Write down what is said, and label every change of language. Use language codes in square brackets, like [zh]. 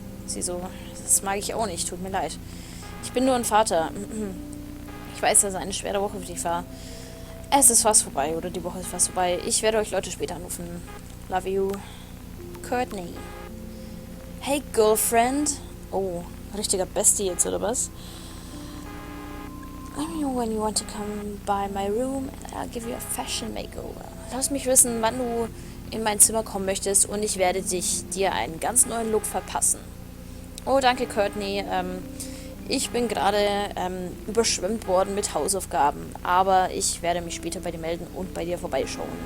[de] Sie so, das mag ich auch nicht, tut mir leid. Ich bin nur ein Vater. Ich weiß, dass es eine schwere Woche für dich war. Es ist fast vorbei, oder die Woche ist fast vorbei. Ich werde euch Leute später anrufen. [en] Love you. [de] Courtney. [en] Hey, Girlfriend. [de] Oh, richtiger Bestie jetzt, oder was? [en] Let me know when you want to come by my room and I'll give you a fashion makeover. [de] Lass mich wissen, wann du in mein Zimmer kommen möchtest und ich werde dir einen ganz neuen Look verpassen. Oh, danke, Courtney. Ich bin gerade überschwemmt worden mit Hausaufgaben, aber ich werde mich später bei dir melden und bei dir vorbeischauen.